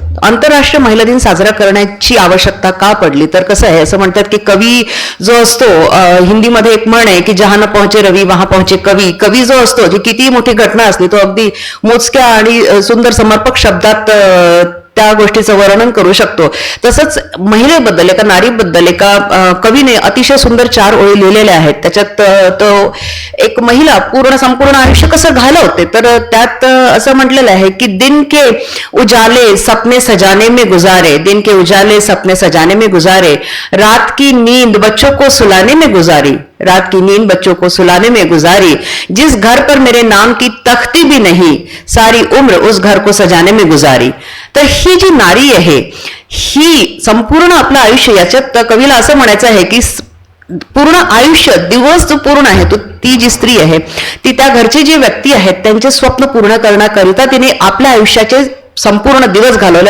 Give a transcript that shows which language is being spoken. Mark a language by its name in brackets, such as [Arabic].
[Marathi] आंतरराष्ट्रीय महिला दिन साजरा करण्याची आवश्यकता का पडली, तर कसं आहे, असं म्हणतात की कवी जो असतो, हिंदीमध्ये एक म्हण आहे की [Hindi] जहां न पहुंचे रवी वहां पहुंचे कवी. [Marathi] कवी जो असतो, जी किती मोठी घटना असली, तो अगदी मोजक्या आणि सुंदर समर्पक शब्दात त्या गोष्टीचं वर्णन करू शकतो. तसंच महिलेबद्दल, एका नारीबद्दल एका कवीने अतिशय सुंदर 4 ओळी लिहिलेल्या आहेत. त्याच्यात तो एक महिला संपूर्ण आयुष्य कसं घालवते, तर त्यात असं म्हटलेलं आहे की [Hindi] दिन के उजाले सपने सजाने में गुजारे, दिन के उजाले सपने सजाने में गुजारे, रात की नींद बच्चों को सुलाने में गुजारी, रात की नींद बच्चों को सुलाने में गुजारी, जिस घर पर मेरे नाम की तख्ती भी नहीं, सारी उम्र उस घर को सजाने में गुजारी. [Marathi] तर ही जी नारी आहे, ही संपूर्ण आपलं आयुष्य, याच्यात कवीला असं म्हणायचं आहे की पूर्ण आयुष्य, दिवस जो पूर्ण आहे तो, ती जी स्त्री आहे ती त्या घरची जी व्यक्ती आहेत त्यांचे स्वप्न पूर्ण करण्याकरिता तिने आपल्या आयुष्याचे संपूर्ण दिवस घालवले.